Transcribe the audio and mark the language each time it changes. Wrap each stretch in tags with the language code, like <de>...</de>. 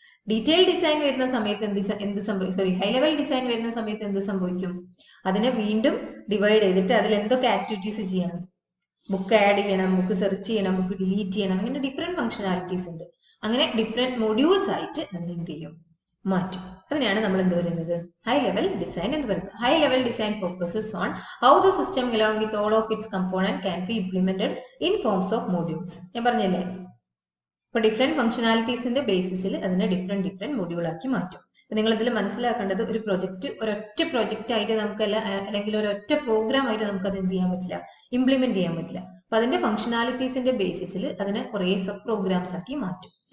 <ml>Detail design വരുന്ന സമയത്ത് high level design വരുന്ന സമയത്ത് എന്ത് സംഭവിക്കും, അതിനെ വീണ്ടും ഡിവൈഡ് ചെയ്തിട്ട് അതിൽ എന്തൊക്കെ ആക്ടിവിറ്റീസ് ചെയ്യണം, ബുക്ക് ആഡ് ചെയ്യണം, ബുക്ക് സെർച്ച് ചെയ്യണം, ബുക്ക് ഡിലീറ്റ് ചെയ്യണം, അങ്ങനെ ഡിഫറെന്റ് ഫംഗ്ഷനാലിറ്റീസ് ഉണ്ട്. അങ്ങനെ ഡിഫറെന്റ് മൊഡ്യൂൾസ് ആയിട്ട് അതിനെ എന്ത് ചെയ്യും, മാറ്റും. അതിനെയാണ് നമ്മൾ എന്ത് പറയുന്നത്, ഹൈ ലെവൽ ഡിസൈൻ എന്ന് പറയുന്നത്.</ml> <en>High level design focuses on how the system along with all of its component can be implemented in forms of modules.</en> <ml>ഞാൻ പറഞ്ഞല്ലേ, ഇപ്പൊ ഡിഫറെന്റ് ഫംഗ്ഷനാലിറ്റീസിന്റെ ബേസിസിൽ അതിനെ ഡിഫറെന്റ് മൊഡ്യൂൾ ആക്കി മാറ്റും. നിങ്ങൾ ഇതിൽ മനസ്സിലാക്കേണ്ടത് ഒരു പ്രൊജക്ട് ഒരൊറ്റ പ്രൊജക്റ്റ് ആയിട്ട് നമുക്കല്ല, അല്ലെങ്കിൽ ഒരൊറ്റ പ്രോഗ്രാം ആയിട്ട് നമുക്ക് അത് എന്ത് ചെയ്യാൻ പറ്റില്ല, ഇംപ്ലിമെന്റ് ചെയ്യാൻ പറ്റില്ല. അപ്പൊ അതിന്റെ ഫംഗ്ഷനാലിറ്റീസിന്റെ ബേസിസിൽ അതിനെ കുറെ സബ് പ്രോഗ്രാംസ് ആക്കി മാറ്റും.</ml>